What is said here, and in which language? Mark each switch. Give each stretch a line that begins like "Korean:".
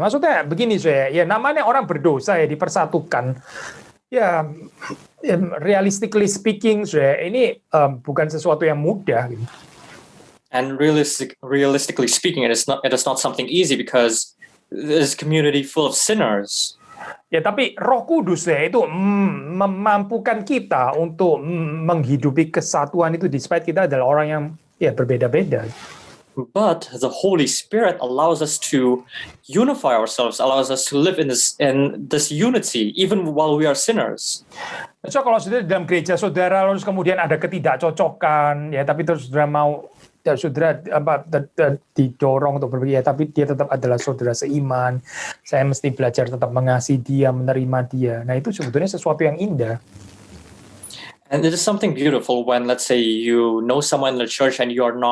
Indonesian: Maksudnya begini ya namanya orang berdosa ya dipersatukan. Ya, realistically speaking, ini bukan sesuatu yang mudah. Gitu.
English: And realistically speaking, it is not something easy because this community full of sinners.
Indonesian: Ya, tapi Roh Kudus ya itu memampukan kita untuk menghidupi kesatuan itu, despite kita adalah orang yang berbeda-beda.
English: But the Holy Spirit allows us to unify ourselves, allows us to live in this unity, even while we are sinners.
Indonesian: So kalau sudah dalam gereja saudara, terus kemudian ada ketidakcocokan, ya tapi terus saudara mau, saudara didorong untuk berpikir, tapi dia tetap adalah saudara seiman. Saya mesti belajar tetap mengasihi dia, menerima dia. Nah itu sebetulnya sesuatu yang indah.
English: And it is something beautiful when, let's say, you know someone in the church and you